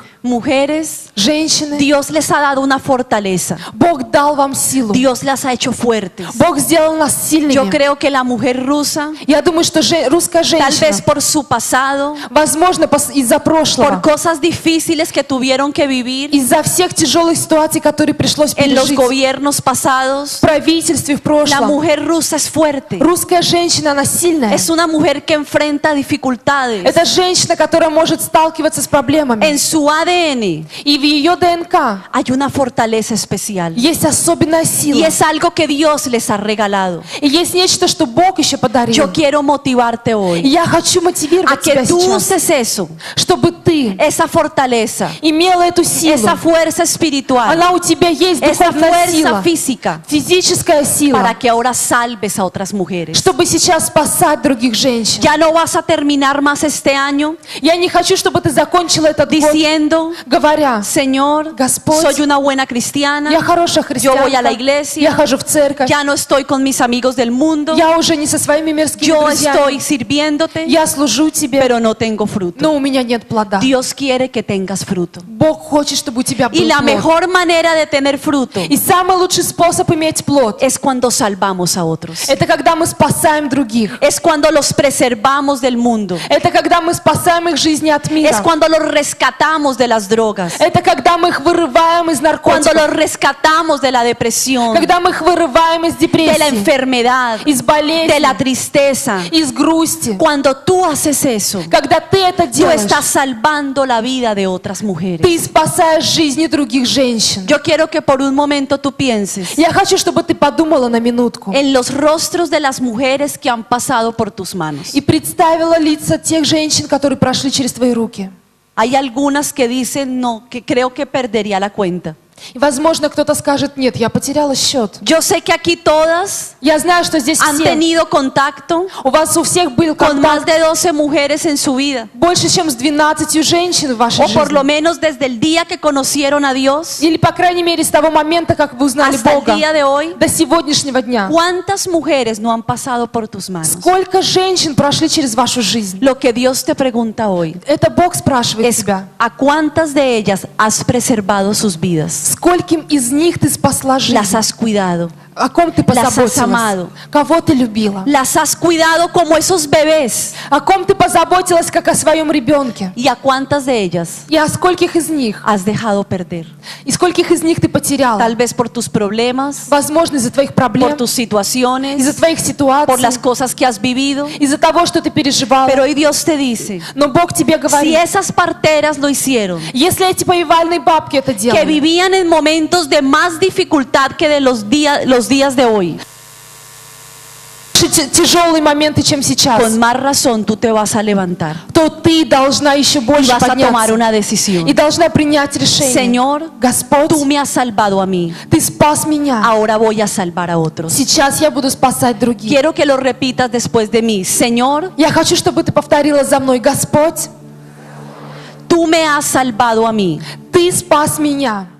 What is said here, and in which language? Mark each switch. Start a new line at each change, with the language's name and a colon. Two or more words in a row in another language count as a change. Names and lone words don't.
Spanish: Mujeres,
Russian: Женщины,
Spanish: Dios les ha dado una fortaleza,
Russian: Бог дал вам силу,
Spanish: Dios las ha hecho fuertes.
Russian: Бог сделал нас
Spanish: Yo
Russian: сильными.
Spanish: creo que la mujer rusa,
Russian: Я думаю, что русская
Spanish: tal vez
Russian: женщина,
Spanish: por su pasado,
Russian: возможно, из-за
Spanish: por
Russian: прошлого,
Spanish: cosas difíciles que tuvieron que vivir
Russian: из-за всех тяжелых ситуаций, которые пришлось
Spanish: en los
Russian: пережить
Spanish: gobiernos
Russian: в
Spanish: pasados,
Russian: правительстве в
Spanish: la
Russian: прошлом,
Spanish: mujer rusa es fuerte.
Russian: русская женщина, она сильная.
Spanish: Es una mujer que enfrenta dificultades.
Russian: Это женщина, которая может сталкиваться с проблемами.
Spanish: En su ADN
Russian: И в ее ДНК
Spanish: hay una fortaleza especial.
Russian: есть особенная
Spanish: Y
Russian: сила.
Spanish: es algo que Dios les ha regalado.
Russian: И есть нечто, что Бог еще подарил.
Spanish: Yo quiero motivarte
Russian: И
Spanish: hoy
Russian: я хочу
Spanish: a
Russian: мотивировать
Spanish: que
Russian: тебя
Spanish: tú
Russian: сейчас,
Spanish: uses eso,
Russian: чтобы ты
Spanish: esa fortaleza,
Russian: имела эту силу.
Spanish: esa fuerza espiritual,
Russian: Она у тебя есть,
Spanish: esa
Russian: духовная
Spanish: fuerza
Russian: сила,
Spanish: física,
Russian: физическая
Spanish: para
Russian: сила,
Spanish: que ahora salves a otras mujeres.
Russian: чтобы сейчас спасать других женщин.
Spanish: Ya no vas a terminar más este año
Russian: Я не хочу, чтобы ты закончила этот год,
Spanish: diciendo,
Russian: говоря:
Spanish: Señor,
Russian: Господь,
Spanish: soy una buena cristiana,
Russian: я хорошая
Spanish: yo voy a la
Russian: христианка,
Spanish: iglesia,
Russian: я хожу в церковь,
Spanish: ya no estoy con mis amigos del mundo,
Russian: я уже не со своими мирскими
Spanish: yo
Russian: друзьями,
Spanish: estoy sirviéndote,
Russian: я служу тебе,
Spanish: pero no tengo fruto.
Russian: но у меня нет плода.
Spanish: Dios quiere que tengas fruto.
Russian: Бог хочет, чтобы у тебя был
Spanish: Y la
Russian: плод.
Spanish: mejor manera de tener fruto
Russian: И самый лучший способ иметь плод
Spanish: es cuando salvamos a otros. —
Russian: это когда мы спасаем других.
Spanish: Es cuando los preservamos del mundo.
Russian: Это когда мы спасаем их жизни от мира.
Spanish: Es cuando los rescatamos de las drogas.
Russian: Это когда мы их вырываем из
Spanish: Cuando
Russian: наркотиков.
Spanish: los rescatamos de la depresión,
Russian: Когда мы их вырываем из
Spanish: de la
Russian: депрессии,
Spanish: enfermedad,
Russian: из болезни,
Spanish: de la tristeza.
Russian: из грусти.
Spanish: Cuando tú haces eso,
Russian: Когда ты это
Spanish: tú
Russian: делаешь,
Spanish: estás salvando la vida de otras mujeres.
Russian: ты спасаешь жизни других женщин.
Spanish: Yo quiero que por un momento tú pienses
Russian: Я хочу, чтобы ты подумала на минутку
Spanish: en los rostros de las mujeres que han pasado por tus manos.
Russian: и представила лица тех женщин, которые прошли через твои руки.
Spanish: Hay algunas que dicen, no, que creo que perdería la cuenta.
Russian: И, возможно, кто-то скажет: нет, я потеряла счет.
Spanish: Yo sé que aquí todas
Russian: Я знаю, что здесь
Spanish: han
Russian: все,
Spanish: tenido contacto
Russian: у вас у всех был
Spanish: con más
Russian: контакт
Spanish: de 12 mujeres en su vida.
Russian: больше, чем с 12 женщин в вашей
Spanish: O por lo
Russian: жизни.
Spanish: menos desde el día que conocieron a Dios
Russian: Или, по крайней мере, с того момента, как вы узнали
Spanish: hasta el
Russian: Бога,
Spanish: día de hoy.
Russian: до сегодняшнего дня.
Spanish: ¿Cuántas mujeres no han pasado por tus manos?
Russian: Сколько женщин прошли через вашу жизнь?
Spanish: Lo que Dios te pregunta hoy
Russian: Это Бог спрашивает
Spanish: es
Russian: тебя.
Spanish: ¿a cuántas de ellas has preservado sus vidas?
Russian: Скольким из них ты спасла жизнь?
Spanish: Las has cuidado,
Russian: О ком ты
Spanish: Las has
Russian: позаботилась?
Spanish: amado.
Russian: Кого ты любила?
Spanish: las has cuidado como esos bebés.
Russian: О ком ты позаботилась, как о своем ребенке?
Spanish: ¿Y a cuántas de ellas
Russian: И о скольких из них?
Spanish: has dejado perder?
Russian: И скольких из них ты потеряла?
Spanish: Tal vez por tus problemas,
Russian: Возможно, из-за твоих
Spanish: por
Russian: проблем,
Spanish: tus situaciones,
Russian: из-за твоих
Spanish: por las
Russian: ситуаций,
Spanish: cosas que has vivido.
Russian: из-за того, что ты переживала.
Spanish: Pero hoy Dios te dice,
Russian: Но Бог тебе
Spanish: si
Russian: говорит:
Spanish: esas parteras lo hicieron,
Russian: если эти повивальные бабки это
Spanish: que
Russian: делали,
Spanish: vivían en momentos de más dificultad que de los días de hoy,
Russian: тяжелые моменты, чем сейчас,
Spanish: con más razón tú te vas a levantar
Russian: то ты должна еще
Spanish: y
Russian: больше
Spanish: vas a tomar
Russian: подняться
Spanish: una
Russian: и
Spanish: decisión.
Russian: должна принять решение.
Spanish: Señor,
Russian: Господь,
Spanish: tú me has salvado a mí,
Russian: ты спас меня.
Spanish: ahora voy a salvar a otros.
Russian: Сейчас я буду спасать других.
Spanish: Quiero que lo repitas después de mí. Señor,
Russian: Я хочу, чтобы ты повторила за мной: Господь,
Spanish: tú me has salvado a mí,
Russian: ты спас меня.